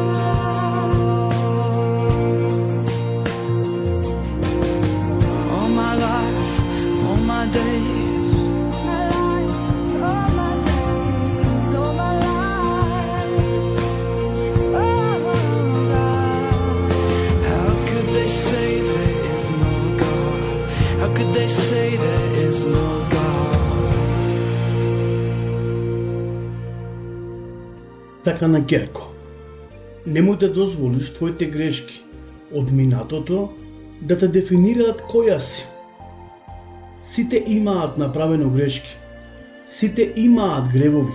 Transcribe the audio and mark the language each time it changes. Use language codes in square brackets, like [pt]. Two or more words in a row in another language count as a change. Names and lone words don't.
[en] All my life, all my days, they say there is no God. [mk] Така на Керко, немој да дозволиш твоите грешки од минатото да те дефинираат која си. Сите имаат направено грешки, сите имаат гревови.